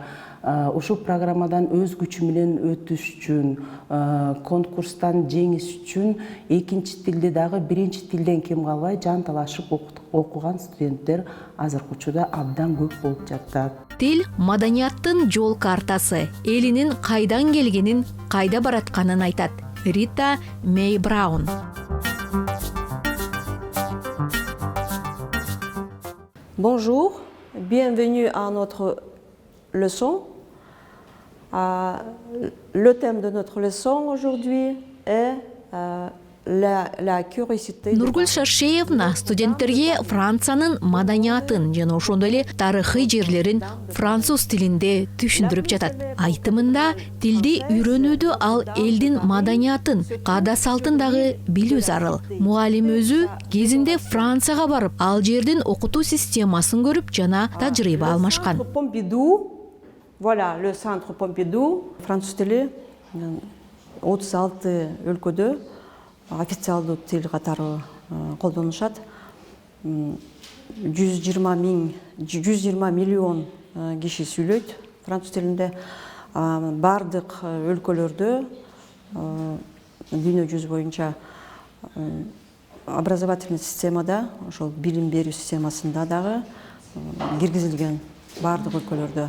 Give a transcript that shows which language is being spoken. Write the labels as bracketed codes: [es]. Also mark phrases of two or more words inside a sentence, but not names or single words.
[ky] Ушул программадан өз күчү менен өтүш үчүн, конкурстан жеңиш үчүн экинчи тилди дагы биринчи тилден кем калбай жан талашып окуган студенттер азыркы учурда абдан көп болуп жатат. Тил маданияттын жол картасы, элинин кайдан келгенин, кайда баратканын айтат. Рита Мэй Браун. [fr] Bonjour, bienvenue à notre leçon. Le thème de notre leçon aujourd'hui est la curiosité. [ky] Нургүл Шаршеевна студенттерге Франциянын маданиятын жана ошондой эле тарыхый жерлерин француз тилинде түшүндүрүп жатат. Айтымында тилди үйрөнүүдө ал элдин маданиятын, каада салтын дагы билүү зарыл. Мугалим өзү кезинде Францияга барып, ал жердин окутуу системасын көрүп жана тажрыйба алмашкан. [fr] Voilà, le centre Pompidou, [ky] француз тили 36 өлкөдө официалдуу тил катары колдонулушат. 120 миллион киши сүйлөйт француз тилинде. Бардык өлкөлөрдө дүйнө жүзү боюнча образовательный системада, ошол билим берүү системасында дагы киргизилген бардык өлкөлөрдө.